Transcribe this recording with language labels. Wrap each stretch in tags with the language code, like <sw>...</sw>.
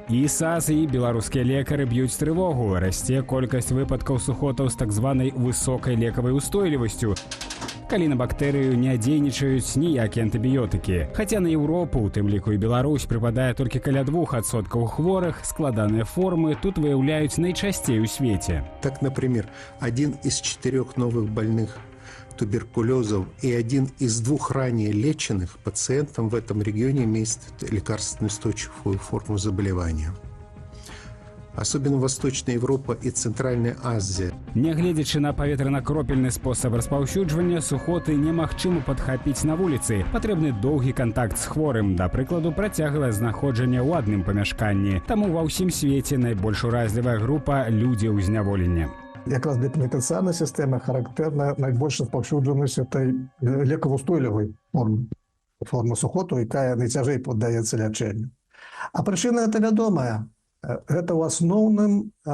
<be>І САС, і беларускія лекары б'юць трывогу. Расце колькасць выпадкаў сухотаў з так званай высокай лекавай устойлівасцю, калі на бактэрыю не дзейнічаюць ніякія антыбіётыкі. Хаця на Еўропу, у тым ліку і Беларусь, прыпадае толькі каля 2% хворых, складаныя формы тут выяўляюць найчасцей у свеце.</be> <ru>Так, например, 1 из 4 новых больных туберкулезов и 1 из 2 ранее леченных пациентов в этом регионе имеет лекарственно устойчивую форму заболевания. Особенно Восточная Европа и Центральная Азия.</ru> <be>Нягледзячы на паветрана-кропельны спосаб распаўсюджвання, сухоты немагчыма падхапіць на вуліцы. Патрэбны доўгі кантакт з хворым, да прыкладу, працяглае знаходжанне ў адным памяшканні. Таму ва ўсім свеце найбольш уразлівая група – людзі ў зняволенні. Якраз для пенітенцыярнай сістэмы характэрна найбольш распаўсюджанасць этой лекаваўстойлівай формы сухоту, якая найцяжэй паддаецца лячэнню. А прычына гэта вядомая. Гэта ў асноўным</be>